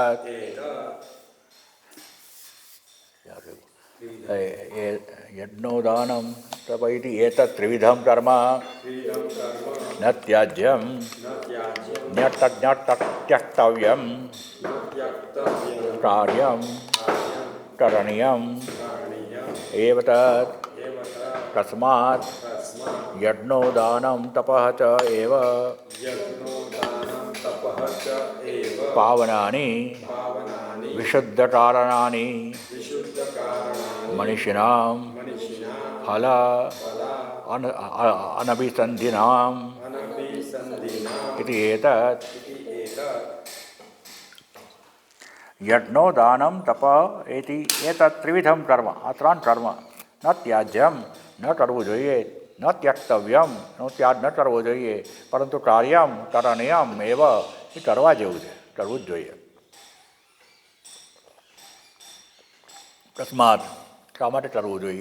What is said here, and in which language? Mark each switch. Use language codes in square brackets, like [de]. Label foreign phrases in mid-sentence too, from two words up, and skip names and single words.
[sa] यज्ञो दानम तप इति एतत त्रिविधम कर्म न त्याज्यम त्यक्तव्यम कार्यम करणीयम एव तत् तस्मात् यज्ञो दानं तपः च एव पावनानि विशुद्धकारणानि मनीषिणां फल अनभिसन्धिनाम् इति एतत्. यज्ञो दानम तप एति एतत् त्रिविधम कर्म, [gu] આ 3 કર્મ [sa] न त्याज्यम, [gu] ન કરવું જોઈએ, [sa] न त्यक्तव्यम, [gu] નો ત્યાગ ન કરવો જોઈએ, પરંતુ [sa] कार्यम करणीयम एव, [gu] એ કરવા જેવું છે, કરવું જ જોઈએ. તસ્માત, શા માટે કરવું જોઈએ?